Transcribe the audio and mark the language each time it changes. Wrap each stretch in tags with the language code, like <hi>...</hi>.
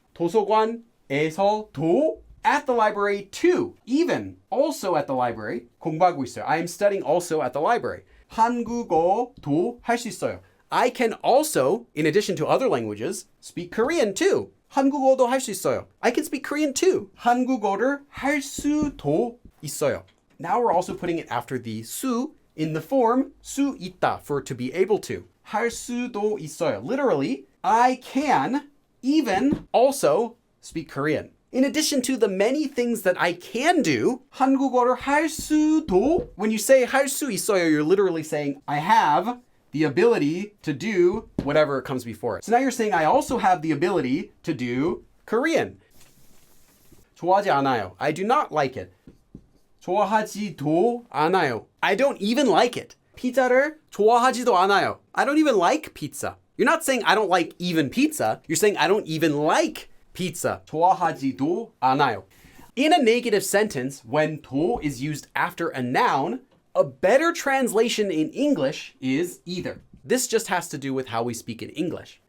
<ko>도서관에서 도</ko> <en>at the library too. Even also at the library.</en> <ko>공부하고 있어요.</ko> <en>I am studying also at the library.</en> <ko>한국어도 할 수 있어요.</ko> <en>I can also, in addition to other languages, speak Korean too.</en> <ko>한국어도 할 수 있어요.</ko> <en>I can speak Korean too.</en> <ko>한국어를 할 수도 있어요.</ko> <en>Now we're also putting it after the 수 in the form 수 있다 for to be able to.</en> <ko>할 수도 있어요.</ko> <en>Literally, I can even also speak Korean. In addition to the many things that I can do,</en> <ko>한국어를 할 수도,</ko> <en>when you say</en> <ko>할 수 있어요,</ko> <en>you're literally saying I have the ability to do whatever comes before it. So now you're saying I also have the ability to do Korean.</en> <ko>좋아하지 않아요.</ko> <en>I do not like it.</en> <ko>좋아하지도 않아요.</ko> <en>I don't even like it.</en> <ko>피자를 좋아하지도 않아요.</ko> <en>I don't even like pizza. You're not saying I don't like even pizza. You're saying I don't even like pizza.</en> <ko>좋아하지도 않아요.</ko> <en>In a negative sentence, when 도 is used after a noun, a better translation in English is either. This just has to do with how we speak in English.</en>